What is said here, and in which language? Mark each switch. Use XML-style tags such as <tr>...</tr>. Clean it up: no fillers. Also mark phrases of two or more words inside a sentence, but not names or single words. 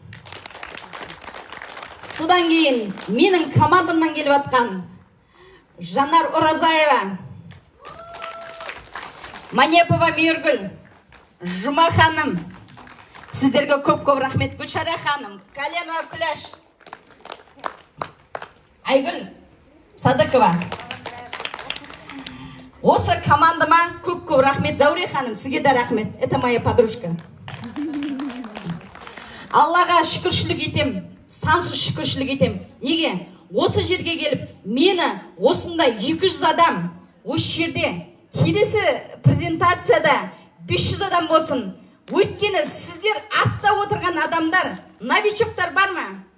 <kk>Содан кейін менің командамнан келіп отқан Жанар Оразаева, Манепова Мейіргүл, Жұма ханым. Сіздерге көп рахмет. Гүлшара ханым, Каленова Күләш, Айгүл Садыкова. Осы командама көп рахмет. Зауре ханым, сізге де рахмет.</kk> <ru>Это моя подружка.</ru> <kk>Аллаға шүкіршілік етем, сансыз шүкіршілік етем. Неге? Осы жерге келіп, мені осында 200 адам, осы жерде келесі презентацияда 500 адам болсын. Өйткені сіздер артта отырған адамдар, новичоктар бар ма?</kk>